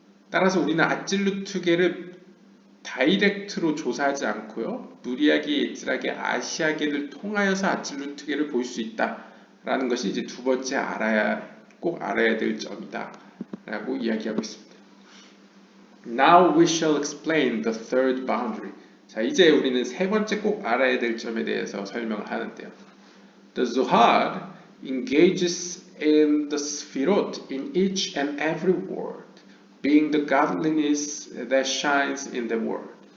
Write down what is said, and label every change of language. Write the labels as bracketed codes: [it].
[ko] 따라서 우리는 아찔루트계를 다이렉트로 조사하지 않고요. 부리아게, 예츠라게, 아시아계를 통하여서 아찔루트계를 볼 수 있다. 라는 것이 이제 두 번째 꼭 알아야 될 점이다. 라고 이야기하고 있습니다. [en] Now we shall explain the third boundary. [ko] 자, 이제 우리는 세 번째 꼭 알아야 될 점에 대해서 설명을 하는데요. [en] The Zohar engages in the Sfirot in each and every word, being the godliness that shines in the word.